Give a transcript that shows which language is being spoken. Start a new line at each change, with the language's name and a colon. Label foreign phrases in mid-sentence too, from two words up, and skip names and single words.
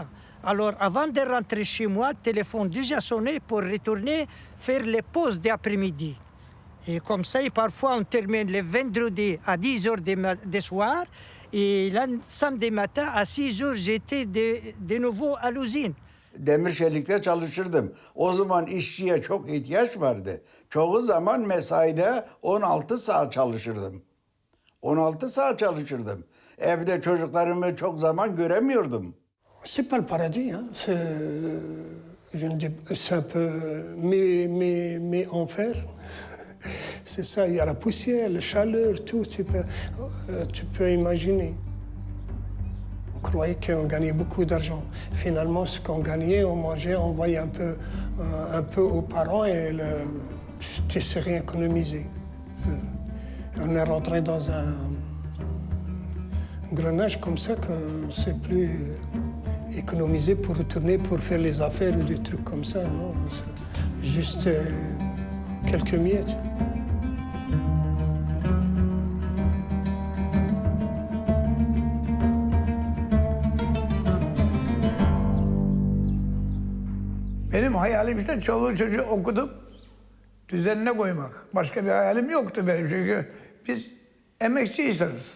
French: Alors avant de rentrer chez moi, le téléphone déjà sonné pour retourner faire les pauses d'après-midi. Et comme ça, et parfois on termine le vendredi à 10h du soir et le samedi matin à 6h, j'étais de nouveau à l'usine.
Turkish: Demir çelikte çalışırdım. O zaman işçiye çok ihtiyaç vardı. Çoğu zaman mesaide 16 saat çalışırdım. 16 saat çalışırdım. Evde çocuklarımı çok zaman göremiyordum.
French: C'est pas le paradis, hein. C'est un peu mais enfer. C'est ça, il y a la poussière, la chaleur, tout. Tu peux imaginer. On croyait qu'on gagnait beaucoup d'argent. Finalement, ce qu'on gagnait, on mangeait, on voyait un peu aux parents et tu ne sais rien économiser. On est rentré dans un engrenage comme ça qu'on ne sait plus économiser pour retourner, pour faire les affaires ou des trucs comme ça. Non, juste quelques miettes.
Turkish: Benim hayalim işte çoluğu çocuğu okutup düzenine koymak. Başka bir hayalim yoktu benim çünkü biz emekçi insanız.